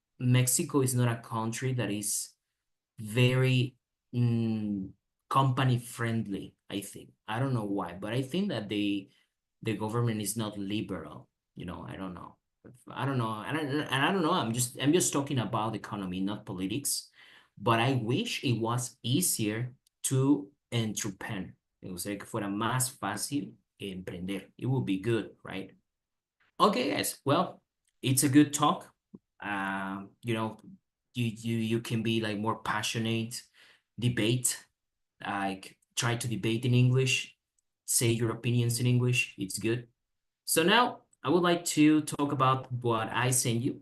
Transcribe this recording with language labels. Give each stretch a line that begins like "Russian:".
English: Mexico is not a country that is very company friendly, I think. I don't know why, but I think that the government is not liberal. I don't know. I don't know. I don't know. I'm just talking about economy, not politics. But I wish it was easier to entrepreneur.
Spanish: Me gustaría que fuera más fácil emprender.
English: It would be good, right? Okay, guys. Well, it's a good talk. You know, you can be like more passionate, debate, like try to debate in English, say your opinions in English. It's good. So now I would like to talk about what I sent you.